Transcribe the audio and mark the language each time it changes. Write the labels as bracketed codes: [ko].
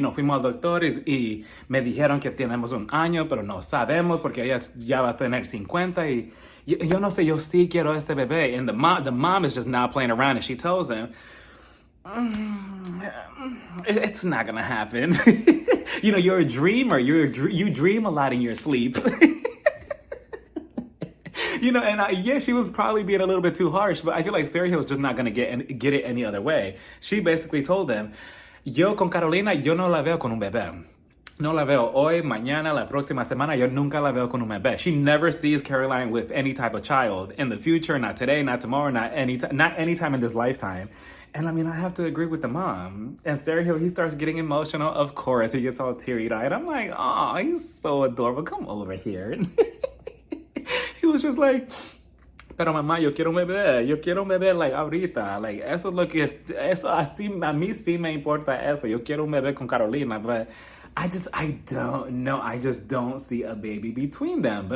[es] Fuimos al doctor y me dijeron que tenemos un año, pero no sabemos porque ella ya va a tener 50 y yo no sé, yo sí quiero este bebé. [en] And the mom is just not playing around, and she tells him, it's not gonna happen. You're a dreamer. You dream a lot in your sleep. And she was probably being a little bit too harsh, but I feel like Sergio was just not going to get it any other way. She basically told him, [es] yo con Carolina, yo no la veo con un bebé. No la veo hoy, mañana, la próxima semana, yo nunca la veo con un bebé. [en] She never sees Caroline with any type of child in the future, not today, not tomorrow, not anytime in this lifetime. And I have to agree with the mom. And Sergio, he starts getting emotional. Of course, he gets all teary-eyed. I'm like, oh, he's so adorable. Come over here. He was just like, [es] pero mamá, yo quiero un bebé, like, ahorita, like, eso es lo que es, eso así, a mí sí me importa eso, yo quiero un bebé con Carolina, [en] but I don't know, I just don't see a baby between them.